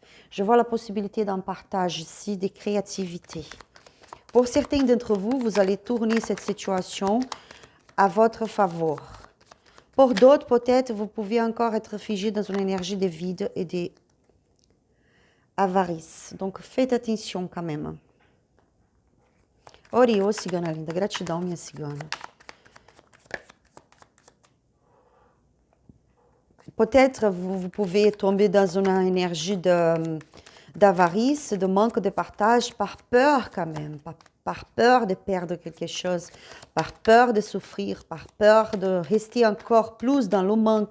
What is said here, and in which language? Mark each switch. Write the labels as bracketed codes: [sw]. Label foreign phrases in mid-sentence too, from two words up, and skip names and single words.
[fr] Je vois la possibilité d'un partage ici, de créativité. Pour certains d'entre vous, vous allez tourner cette situation à votre faveur. Pour d'autres, peut-être, vous pouvez encore être figé dans une énergie de vide et d'avarice. Donc, faites attention quand même. [pt] Ori, cigana linda, gratidão, minha cigana. [fr] Peut-être vous pouvez tomber dans une énergie d'avarice, de manque de partage, par peur quand même, par peur de perdre quelque chose, par peur de souffrir, par peur de rester encore plus dans le manque.